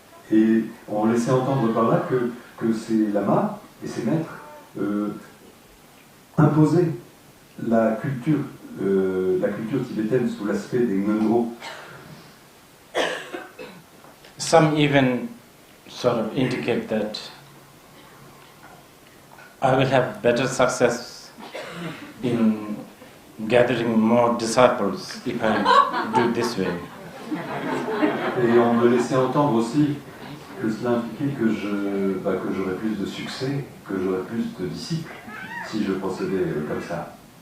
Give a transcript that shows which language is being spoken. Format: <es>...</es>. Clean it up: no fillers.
<fr>Et on laissait entendre par là que ces lamas et ces maîtres imposaient la culture tibétaine sous l'aspect des ngondro.</fr> <en>Some even sort of indicate that I will have better success in gathering more disciples if I do this way.</en> <fr>Et on me laissait entendre aussi que cela impliquait que j'aurais plus de succès, que j'aurais plus de disciples si je procédais comme ça.</fr>